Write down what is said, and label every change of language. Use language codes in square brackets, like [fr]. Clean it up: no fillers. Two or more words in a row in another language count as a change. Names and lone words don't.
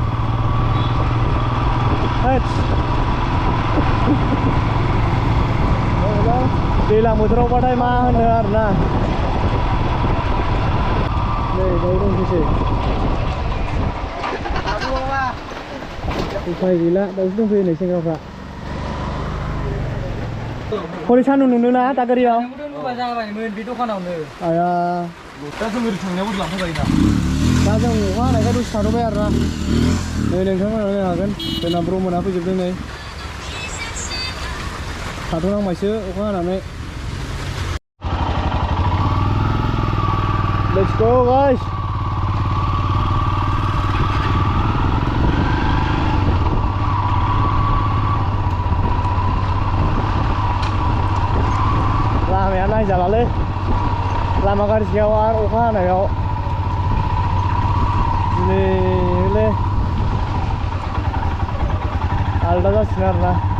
[brx] दैज्लां बोथोरावबाथाय मा होनो आरोना नै दंफैसै उफाय गैला दाउसो दंफैयो नै सेंग्राफ्रा हरै सान्दुं नुनोना दागगारियाव बे दखानावनो आया दा जों ओरै थांनायावबो लांफैबायना दा जों अखा हानायखाय दसे थाथ'बाय आरोना नै नोंथांमोना नायनो हागोन जोंना ब्रमोना फैजोबदों नै थाथ'नांबायसो अखा हानानै [en] Let's go guys [brx] लामाया नायजालालै लामा गाज्रियाव आरो अखा हानायाव दिनै आलदा जासिगोन आरोना